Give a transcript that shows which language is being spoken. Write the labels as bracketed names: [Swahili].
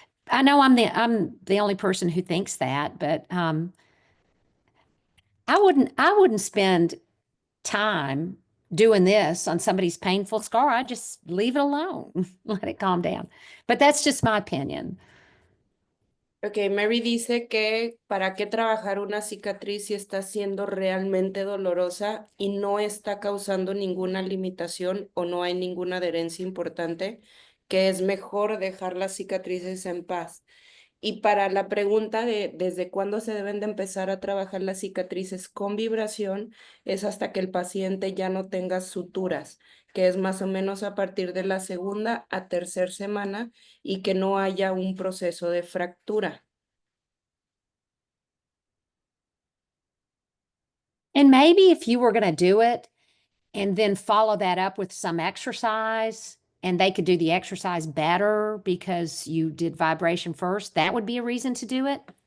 [English] I know I'm the only person who thinks that, but I wouldn't spend time doing this on somebody's painful scar. I just leave it alone, let it calm down. But that's just my opinion. [Spanish] Ok, Mary dice que para qué trabajar una cicatriz si está siendo realmente dolorosa y no está causando ninguna limitación o no hay ninguna adherencia importante, que es mejor dejar las cicatrices en paz. Y para la pregunta de desde cuándo se deben de empezar a trabajar las cicatrices con vibración, es hasta que el paciente ya no tenga suturas, que es más o menos a partir de la segunda a tercera semana y que no haya un proceso de fractura. [English] And maybe if you were going to do it and then follow that up with some exercise, and they could do the exercise better because you did vibration first, that would be a reason to do it.